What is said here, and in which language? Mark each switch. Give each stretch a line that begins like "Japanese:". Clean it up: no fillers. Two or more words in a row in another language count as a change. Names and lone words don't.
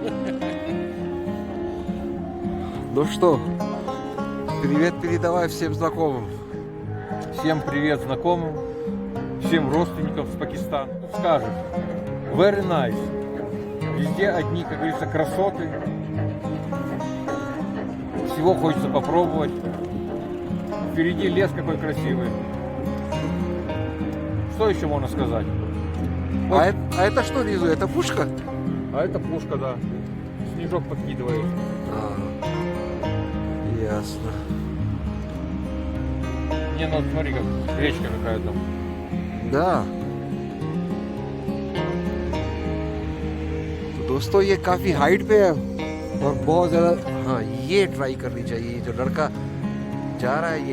Russian: ну что, привет передавай всем знакомым. Всем привет знакомым, всем родственникам с Пакистана. Скажешь,
English: very nice.
Russian: Везде одни, как говорится, красоты. Всего хочется попробовать. Впереди лес какой красивый. Что еще можно сказать? А это что внизу? Это пушка? А это пушка, да. Снежок подкидывает. Ясно. Не, ну смотри, как речка какая-то. Да.
Hindi: तो दोस्तों ये काफी हाइट पे है और बहुत ज्यादा। हाँ, ये ट्राई करनी चाहिए। जो लड़का जा रहा है ये